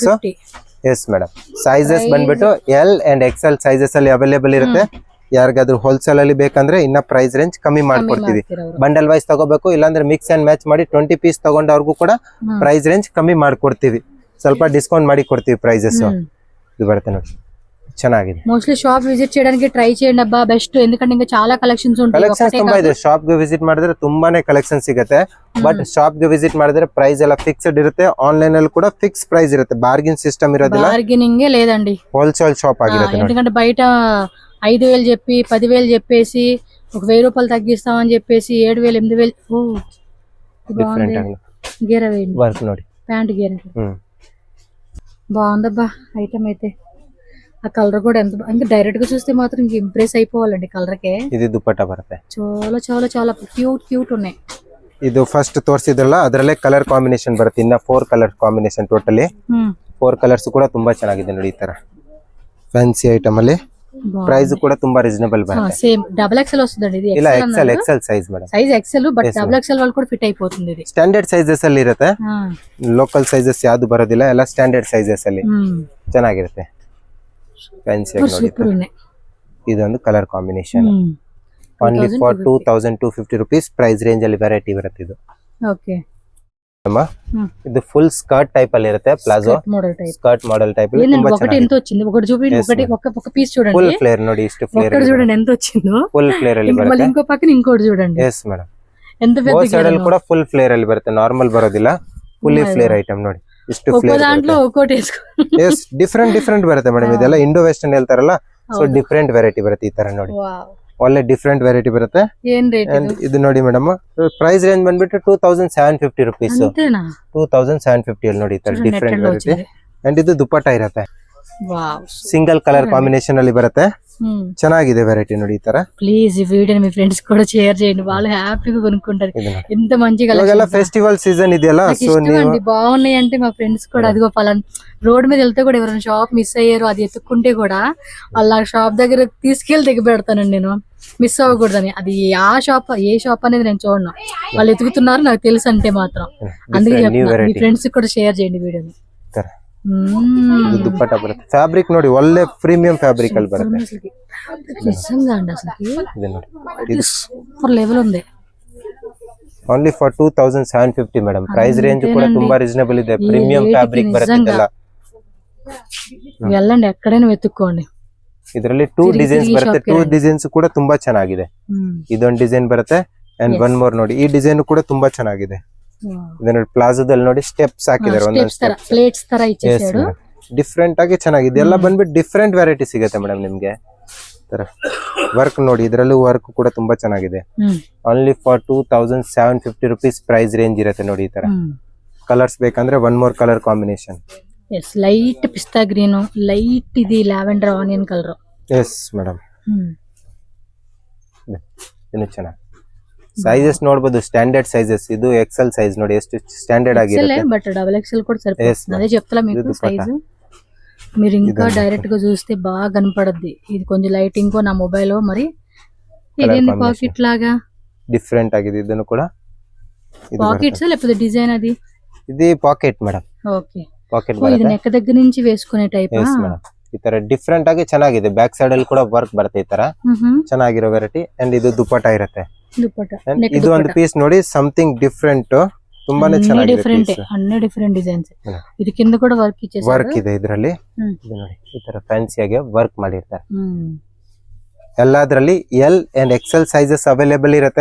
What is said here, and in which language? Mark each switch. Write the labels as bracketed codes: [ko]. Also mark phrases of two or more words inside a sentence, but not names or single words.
[en] yes madam, [kn] ಸೈಜಸ್ ಬಂದ್ಬಿಟ್ಟು [en] L and XL sizes [kn] ಅಲ್ಲಿ ಅವೈಲೇಬಲ್ ಇರುತ್ತೆ. ಯಾರಿಗಾದ್ರೂ ಹೋಲ್ಸೇಲ್ ಅಲ್ಲಿ ಬೇಕಂದ್ರೆ ಇನ್ನ [en] price range [kn] ಕಮ್ಮಿ ಮಾಡ್ಕೊಡ್ತೀವಿ. [en] bundle wise [kn] ತಗೋಬೇಕು, ಇಲ್ಲಾಂದ್ರೆ [en] mix and match [kn] ಮಾಡಿ 20 ಪೀಸ್ ತಗೊಂಡವ್ರಿಗೂ ಕೂಡ [en] price range [kn] ಕಮ್ಮಿ ಮಾಡ್ಕೊಡ್ತೀವಿ. ಸ್ವಲ್ಪ ಡಿಸ್ಕೌಂಟ್ ಮಾಡಿ ಕೊಡ್ತೀವಿ ಪ್ರೈಸಸ್. ಇದು ಬರುತ್ತೆ ನೋಡಿ, ಚೆನ್ನಾಗಿದೆ. [en] mostly shop visit [te] చేయడానికి ట్రై చేయండి అబ్బా, బెస్ట్. ఎందుకంటే ఇంకా చాలా కలెక్షన్స్ ఉంటాయి. [kn] ಕಲೆಕ್ಷನ್ಸ್ ತುಂಬಾ ಇದೆ. ಶಾಪ್ ಗೆ ವಿಸಿಟ್ ಮಾಡಿದ್ರೆ ತುಂಬಾನೇ ಕಲೆಕ್ಷನ್ ಸಿಗುತ್ತೆ. ಬಟ್ ಶಾಪ್ ಗೆ ವಿಸಿಟ್ ಮಾಡಿದ್ರೆ ಪ್ರೈಸ್ ಎಲ್ಲ ಫಿಕ್ಸ್ಡ್ ಇರುತ್ತೆ. ಆನ್ಲೈನ್ ಅಲ್ಲಿ ಕೂಡ [en] fix price [kn] ಇರುತ್ತೆ, [en] bargain system [kn] ಇರೋದಿಲ್ಲ. [te] బార్గెనింగ్ లేదండి, [en] wholesale shop [kn] ಆಗಿರುತ್ತೆ. [te] ఎందుకంటే బయట 5,000 చెప్పి 10,000 చెప్పేసి ఒక 1,000 రూపాయలు తగ్గిస్తామని చెప్పేసి 7,000 8,000. ఓ [kn] ಡಿಫರೆಂಟ್ ಆಗಿ [te] గేర వేయండి, [kn] ವರ್ಕ್ ನೋಡಿ, [te] ప్యాంట్ గేర. బాగుందబ్బా ఐటమ్ అయితే. ఆ కలర్ కూడా ఎంత ఇంకా డైరెక్ట్ గా చూస్తే మాత్రం ఇంక ఇంప్రెస్ అయిపోవాలండి కలర్ కే. [kn] ಇದು ದುಪಟ್ಟ ಬರುತ್ತೆ, [te] చాలా ಕ್ಯೂಟ್ ఉన్నాయి. [kn] ಇದು ಫಸ್ಟ್ ತೋರಿಸಿದ್ರಲ್ಲ ಅದರಲ್ಲೇ [en] colour combination [kn] ಬರುತ್ತೆ. ಇನ್ನ 4 [en] colour combination totally. [kn] 4 ಕಲರ್ಸ್ ಕೂಡ ತುಂಬಾ ಚೆನ್ನಾಗಿದೆ ನೋಡಿ. ಈ ತರ [en] fancy item [kn] ಅಲ್ಲಿ ಪ್ರೈಸ್ ಕೂಡ ತುಂಬಾ ರೀಸನಬಲ್ ಬರುತ್ತೆ. [en] same double XL [te] వస్తుందండి ఇది. [kn] ಇಲ್ಲ [en] XL size madam, size XL, but double XL [te] వాళ్ళు కూడా ఫిట్ అయిపోతుంది. ఇది [en] standard sizes [kn] ಅಲ್ಲಿ ಇರುತ್ತೆ, [en] local sizes [kn] ಯಾವ್ದು ಬರೋದಿಲ್ಲ, ಎಲ್ಲ [en] standard sizes [kn] ಅಲ್ಲಿ ಚೆನ್ನಾಗಿರುತ್ತೆ. ಫ್ಯಾನ್ಸಿ ಆಗಿ ನೋಡಿ. ಇದೊಂದು [en] colour combination, only for 2250 rupees price range [kn] ಅಲ್ಲಿ ವೆರೈಟಿ ಬರುತ್ತೆ ಇದು. [en] ಓಕೆ, [kn] ಇದು [en] full skirt type [kn] ಅಲ್ಲಿ ಇರುತ್ತೆ, [en] palazzo skirt model type [kn] ಅಲ್ಲಿ. ತುಂಬಾ [te] ఒకటి ఎంత వచ్చింది, ఒకటి చూపించండి. ఒక పీస్ చూడండి, [en] full flare [kn] ನೋಡಿ, ಇಷ್ಟು ಫ್ಲೇರ್ [te] చూడండి ఎంత వచ్చిందో. [en] full flare [kn] ಅಲ್ಲಿ ಬರುತ್ತೆ. [te] ఇంకో పక్కన ఇంకోటి చూడండి. [en] yes madam, [te] ఎంత పెద్ద సైడ్ [kn] ಅಲ್ಲಿ ಕೂಡ [en] full flare [kn] ಅಲ್ಲಿ ಬರುತ್ತೆ, ನಾರ್ಮಲ್ ಬರೋದಿಲ್ಲ. [en] fully flare item [kn] ನೋಡಿ, ಇಷ್ಟು ಫ್ಲೇರ್. [te] దాంట్లో ఒక్కోటి వేసుకో. [en] yes different [kn] ಬರುತ್ತೆ ಮೇಡಮ್. ಇದೆಲ್ಲ [en] Indo western [kn] ಹೇಳ್ತಾರಲ್ಲ, [en] so different variety [kn] ಬರುತ್ತೆ ಈ ತರ ನೋಡಿ. ಒಳ್ಳೆ [en] different variety [kn] ಬರುತ್ತೆ. ಏನ್ ರೇಟ್ ಇದು ನೋಡಿ ಮೇಡಮ್, [en] price range [kn] ಬಂದ್ಬಿಟ್ಟು 2750 rupees. 2750 ಅಲ್ಲಿ ನೋಡಿ, ಈ ತರ [en] different variety. [kn] ಅಂಡ್ ಇದು ದುಪಟ್ಟ ಇರುತ್ತೆ, [en] single colour combination [kn] ಅಲ್ಲಿ ಬರುತ್ತೆ. ಚೆನ್ನಾಗಿದೆ ವೆರೈಟಿ ನೋಡಿ ಈ ತರ. [te] ప్లీజ్ ఈ వీడియోని మీ ఫ్రెండ్స్ కూడా షేర్ చేయండి, వాళ్ళు హ్యాపీగా కొనుక్కుంటారు. ఎంత మంచిగా ఇవాళ [en] festival season [te] ಇದೆಯಲ್ಲ, సో అండి బాగున్నాయి అంటే మా ఫ్రెండ్స్ కూడా అదిగో పలానా రోడ్ మీద వెళ్తే కూడా ఎవరైనా షాప్ మిస్ అయ్యారు అది ఎత్తుక్కుంటే కూడా వాళ్ళ షాప్ దగ్గర తీసుకెళ్లి దిగి పెడతానండి నేను, మిస్ అవ్వకూడదని. అది ఏ షాప్ అనేది నేను చూడను, వాళ్ళు ఎతుకుతున్నారు నాకు తెలుసు అంటే మాత్రం. అందుకే చెప్తున్నా, మీ ఫ్రెండ్స్ కూడా షేర్ చేయండి వీడియోని. [kn] ದುಪ್ಪಟ್ಟ ಬರುತ್ತೆ. ಫ್ಯಾಬ್ರಿಕ್ ನೋಡಿ, ಒಳ್ಳೆ [en] premium fabric [kn] ಅಲ್ಲಿ ಬರುತ್ತೆ. [te] నిజంగా అండి అసలు [kn] ಇದು ನೋಡಿ, [en] super level [te] ఉంది. [en] only for 2750 madam. price range [kn] కూడా ತುಂಬಾ రీజనబుల్ ಇದೆ. [en] premium fabric [kn] ಬರುತ್ತಲ್ಲ. [te] వెళ్ళండి ఎక్కడైనా వెతుక్కోండి. [kn] ಇದರಲ್ಲಿ 2 ಡಿಸೈನ್ಸ್ ಬರುತ್ತೆ. 2 ಡಿಸೈನ್ಸ್ ಕೂಡ ತುಂಬಾ ಚೆನ್ನಾಗಿದೆ. ಇದೊಂದು ಡಿಸೈನ್ ಬರುತ್ತೆ ಅಂಡ್ [en] one more [kn] ನೋಡಿ. ಈ ಡಿಸೈನ್ ಕೂಡ ತುಂಬಾ ಚೆನ್ನಾಗಿದೆ. ಇದು ನೋಡಿ ಪ್ಲಾಜೋದಲ್ಲಿ ನೋಡಿ ಸ್ಟೆಪ್ಸ್ ಹಾಕಿದ್ದಾರೆ, ಒಂದೊಂದು ಸ್ಟೆಪ್ ಪ್ಲೇಟ್ಸ್ ತರ ಇಚ್ಚಿಸಿದ್ರು. ಡಿಫರೆಂಟ್ ಆಗಿ ಚೆನ್ನಾಗಿದೆ. ಎಲ್ಲ ಬಂದ್ಬಿಟ್ಟು [en] different variety [kn] ಸಿಗುತ್ತೆ ಮೇಡಮ್ ನಿಮ್ಗೆ. ತರ ವರ್ಕ್ ನೋಡಿ, ಇದರಲ್ಲೂ ವರ್ಕ್ ಕೂಡ ತುಂಬಾ ಚೆನ್ನಾಗಿದೆ. [en] only for 2750 rupees price range [kn] ಇರುತ್ತೆ ನೋಡಿ. ಈ ತರ ಕಲರ್ಸ್ ಬೇಕಂದ್ರೆ [en] one more colour combination. yes, light pista green, light ಇದು lavender onion colour. yes madam, [kn] ಇನ್ನು ಚೆನ್ನಾಗಿ ಸೈಜಸ್ ನೋಡಬಹುದು. [en] standard sizes. [kn] ಇದು [en] XL size [kn] ನೋಡಿ ಎಷ್ಟು ಸ್ಟ್ಯಾಂಡರ್ಡ್ ಆಗಿರುತ್ತೆ. [en] but double XL [te] కూడా సరిపోతుంది. అదే చెప్తలా మీకు సైజ్. మీరు ఇంకా డైరెక్ట్ గా చూస్తే బాగా కనపడద్ది. ఇది కొంచెం లైటింగ్ కో నా మొబైల్ మరి ఇదేంది పాకెట్ లాగా [kn] డిఫరెంట్ ఆಗಿದೆ. ಇದನ್ನು ಕೂಡ [te] పాకెట్స్ లేకపోతే డిజైన్ అది. ఇది పాకెట్ మేడం. [en] ఓకే, [kn] ಪಾಕೆಟ್ [te] ఇది నెక్ దగ్గర నుంచి వేసుకునే టైప్. [en] yes madam, [kn] ಈ ತರ ಡಿಫರೆಂಟ್ ಆಗಿ ಚೆನ್ನಾಗಿದೆ. [en] back side [kn] ಅಲ್ಲಿ ಕೂಡ ವರ್ಕ್ ಬರುತ್ತೆ. ಈ ತರ ಚೆನ್ನಾಗಿರೋ ವೆರೈಟಿ. ಅಂಡ್ ಇದು ದುಪಟ್ಟ ಇರುತ್ತೆ. ಇದು ಒಂದು ಪೀಸ್ ನೋಡಿ, [en] something different. [kn] ತುಂಬಾನೇ ಚೆನ್ನಾಗಿದೆ. ಡಿಫರೆಂಟ್, ಅన్ని [en] different designs. [kn] ಇದು ಕಿಂದ ಕೂಡ ವರ್ಕ್ ಇಚ್ಚೇಸಾరు. ವರ್ಕ್ ಇದೆ ಇದರಲ್ಲಿ. ಇದು ನೋಡಿ ಈ ತರ ಫ್ಯಾನ್ಸಿ ಆಗಿ ವರ್ಕ್ ಮಾಡಿರ್ತಾರೆ. ಎಲ್ಲದರಲ್ಲಿ [en] L and XL sizes available [kn] ಇರುತ್ತೆ.